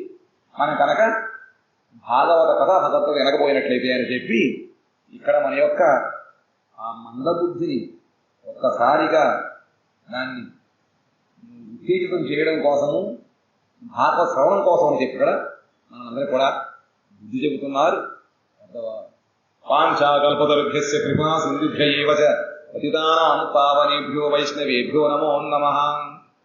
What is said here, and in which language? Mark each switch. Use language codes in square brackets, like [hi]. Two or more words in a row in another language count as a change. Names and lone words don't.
[te] మనం కనుక భాగవత కథ భగవద్గీత వినకపోయినట్లయితే అని చెప్పి ఇక్కడ మన యొక్క ఆ మందబుద్ధిని ఒక్కసారిగా దాన్ని ఉత్తేజితం చేయడం కోసము భాగవత శ్రవణం కోసం అని చెప్పి ఇక్కడ మనందరూ కూడా బుద్ధి చెబుతున్నారు. [sa] పాంచాకల్పతరుభ్యస్య కృపా సింధుభ్య ఏవ చ పతితానాం పావనేభ్యో వైష్ణవేభ్యో నమో నమః.